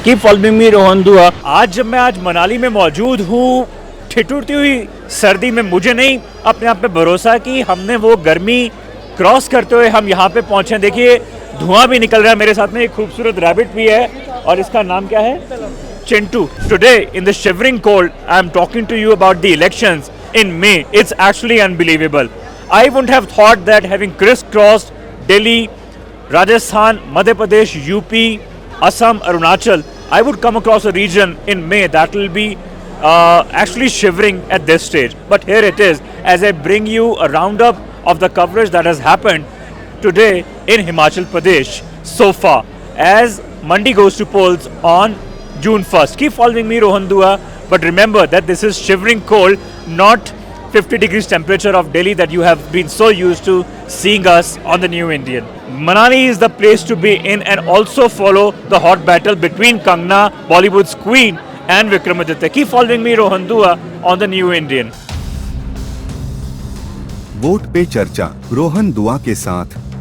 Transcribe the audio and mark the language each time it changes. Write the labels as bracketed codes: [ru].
[en] keep following me, [hi] Rohan दुआ। आज जब मैं आज मनाली में मौजूद हूँ, ठिठुरती हुई सर्दी में मुझे नहीं अपने आप पे भरोसा कि हमने वो गर्मी क्रॉस करते हुए हम यहाँ पे पहुँचे। देखिए धुआं भी निकल रहा है, मेरे साथ में एक खूबसूरत रैबिट भी है और इसका नाम क्या है, Chintu. [en] Today in the shivering cold I am talking to you about the elections in May. It's actually unbelievable. I wouldn't have thought that having crisscrossed Delhi, Rajasthan, Madhya Pradesh, UP, Assam, Arunachal, I would come across a region in May that will be actually shivering at this stage. But here it is, as I bring you a roundup of the coverage that has happened today in Himachal Pradesh so far, as Mandi goes to polls on June 1st. Keep following me, Rohan Dua. But remember that this is shivering cold, not 50 degrees temperature of Delhi that you have been so used to seeing us on the New Indian. Manali is the place to be in, and also follow the hot battle between Kangna, Bollywood's queen, and Vikramaditya. Keep following me, Rohan Dua, on the New Indian. [hi] Vote पे चर्चा रोहन दुआ के साथ